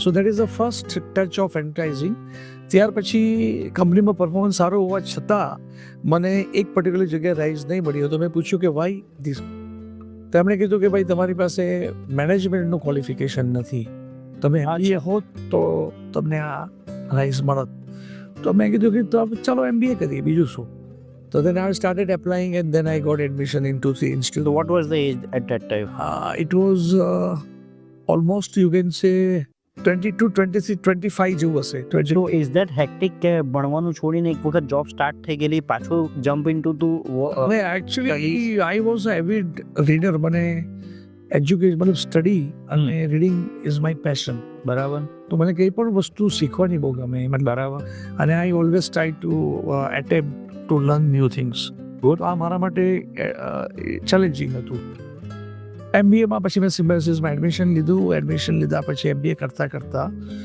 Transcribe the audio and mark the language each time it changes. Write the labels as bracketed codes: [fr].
[en] So that is the first touch of advertising. [gu] ત્યાર પછી કંપનીમાં પરફોર્મન્સ સારો હોવા છતાં મને એક પર્ટિક્યુલર જગ્યાએ રાઇઝ નહીં મળ્યો. તો મેં પૂછ્યું કે [en] Why this. [gu] તો એમણે કીધું કે ભાઈ, તમારી પાસે મેનેજમેન્ટનું ક્વોલિફિકેશન નથી, તમે MBA હોત તો તમને આ રાઇઝ મળત. તો મેં કીધું કે તો ચાલો MBA કરીએ, બીજું શું. તો [en] then I started applying and then I got admission into the institute. So what was the age at that time? It was almost, you can say, 22, 23, 25 [gu] જેવું હશે. [en] So is that hectic [gu] કે ભણવાનું છોડીને એક વખત જોબ સ્ટાર્ટ થઈ ગયેલી, પાછું jump into two [en] Actually, I was an avid reader. [gu] મને એજ્યુકેશન, મતલબ સ્ટડી અને [en] Reading is my passion. [gu] બરાબર. તો મને કંઈ પણ વસ્તુ શીખવાની બહુ ગમે. બરાબર. [en] અને I always try to attempt to learn new things. [gu] તો આ મારા માટે ચેલેન્જિંગ હતું. MBAમાં પછી મેં સિમ્બાયોસિસમાં એડમિશન લીધું. એડમિશન લીધા પછી MBA કરતાં